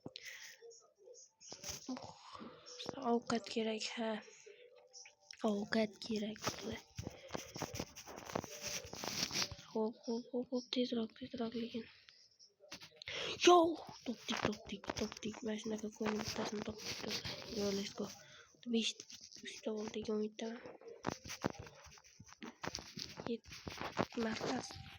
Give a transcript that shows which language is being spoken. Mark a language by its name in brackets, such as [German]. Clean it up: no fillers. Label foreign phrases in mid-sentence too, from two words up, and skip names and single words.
[Uzbek] Ovqat kerak, ha. Ovqat kerak do'stlar. Xo'p, tezroq lekin. Yo, topdik. Mana shunaqa qo'yni bittasini topdik do'stlar. [English] Yo, let's go. [Uzbek] 5 ta bo'ldi degan umiddaman. Markaz.